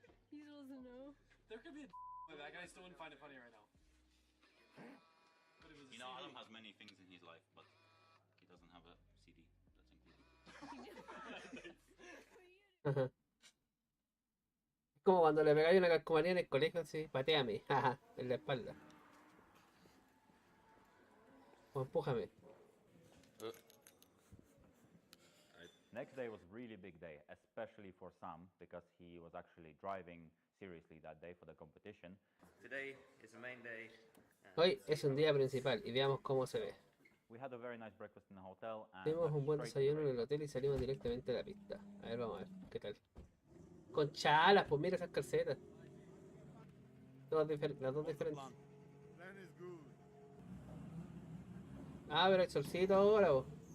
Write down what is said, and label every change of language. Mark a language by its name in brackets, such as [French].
[English] He doesn't know. There could be a that guy still wouldn't find it funny right now. But it was you know, Adam has many things in his life, but he doesn't have a CD that's included. Ajá. [Spanish] Es como cuando le pegáis una calcomanía en el colegio, así, pateame, jaja, en la espalda. O empújame. [English] Next day was really big day, especially for Sam, because he was actually driving seriously that day for the competition. Today is the main day. [Spanish] Hoy es un día principal y veamos cómo se ve. [English] We had a very nice breakfast in the hotel and [Spanish] Tuvimos un buen desayuno en el hotel y salimos directamente a la pista. A ver, vamos a ver, ¿qué tal? Con chalas, pues mira esas calcetas. Las dos diferentes. Ah, pero el solcito ahora, vos.